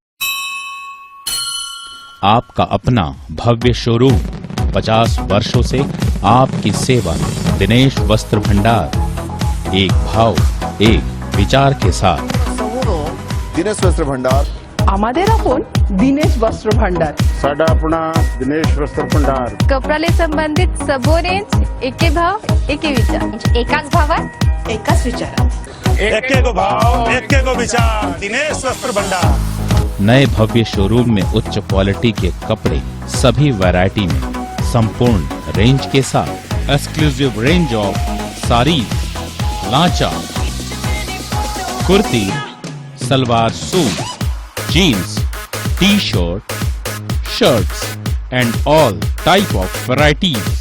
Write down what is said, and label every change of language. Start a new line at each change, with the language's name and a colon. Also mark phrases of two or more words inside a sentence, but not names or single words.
Hindi: आपका अपना भव्य शोरूम, 50 वर्षों से आपकी सेवा। दिनेश वस्त्र भंडार, एक भाव एक विचार के साथ। दिनेश वस्त्र भंडार,
Bangla: আমাদের আপন दिनेश वस्त्र भांडार,
Punjabi: ਸਾਡਾ ਅਪਣਾ दिनेश वस्त्र भंडार।
Nepali: कपडाले संबंधित सबो रेंज,
Bangla: এক ভাব এক বিচার,
Marathi: एकाच भावात एकाच विचारात,
Nepali: एके को भाव एके को विचार, दिनेश वस्त्र भंडार।
Hindi: नए भव्य शोरूम में उच्च क्वालिटी के कपड़े सभी वैरायटी में, संपूर्ण रेंज के साथ।
English: Exclusive range of sarees, lancha, kurti, salwar suit, jeans, T-shirt, shirts and all type of varieties.